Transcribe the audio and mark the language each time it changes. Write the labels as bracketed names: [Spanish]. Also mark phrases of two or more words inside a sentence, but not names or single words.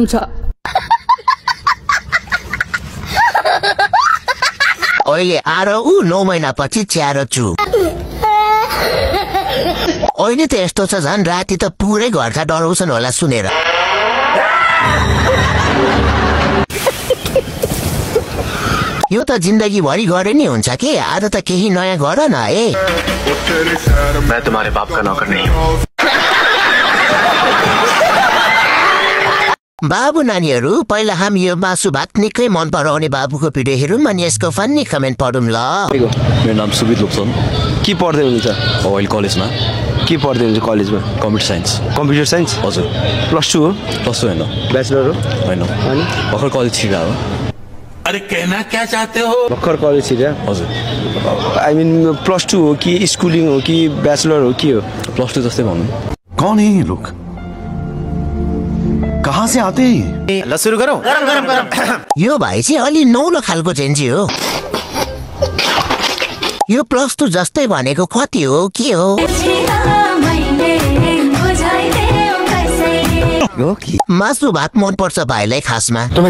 [Nepali] अहिले आरो 9 महिनापछि च्यारो छु। अहिले त यस्तो छ झन् राति त पुरै घरका डराउँछन् होला सुनेर। यो त जिन्दगी भरि गरे नि हुन्छ के, आज त केही नयाँ गर न ए। [Hindi] मैं तुम्हारे बाप का नौकर नहीं हूँ। [Nepali] बाबु नानीहरू पहिला हामी यो मासु भात निकै मन पराउने बाबुको भिडियो हेरौँ अनि यसको [English] funny comment [Nepali] पढौँ ल। मेरो नाम सुबित लोप्सन। के पढ्दै हुनुहुन्छ? अहिले कलेजमा। के पढ्दै हुनुहुन्छ कलेजमा? [English] computer science. computer science? [Nepali] हजुर। +2 हो? +2 होइन। ब्याचलर हो? होइन। अनि भर्खर कलेज छिरा हो। [Hindi] अरे कहना क्या चाहते हो? [Nepali] भर्खर कलेज छिरा? हजुर। [English] I mean [Nepali] +2 हो कि स्कुलिङ हो कि ब्याचलर हो के हो? +2 जस्तै भन्नु। [Hindi] कौन है ये लोग? कहाँ से आते हैं? [Nepali] ल सुरु गरौँ। यो भाइ चाहिँ अलि नौलो खालको चेन्जी हो। यो +2 जस्तै भनेको कति हो के हो? मासु भात मन पर्छ भाइलाई खासमा।